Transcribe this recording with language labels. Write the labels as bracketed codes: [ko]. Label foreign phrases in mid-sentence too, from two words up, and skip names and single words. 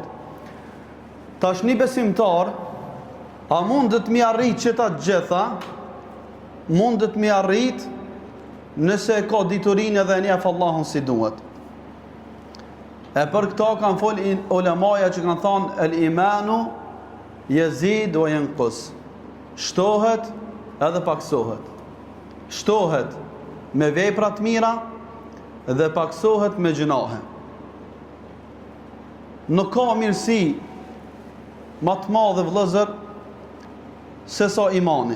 [sq] Tash një besimtar, a mundet mi arrit që ta gjitha, mundet mi arrit nëse ka diturinë edhe njeh Allahun si duhet. E për këta kanë fol ulemaja që kanë thonë [ar] الإيمان يزيد وينقص. [sq] Shtohet edhe paksohet. Shtohet me vepra të mira dhe paksohet me gjunahe. Nuk ka mirësi më të madhe vëllezër se sa imani.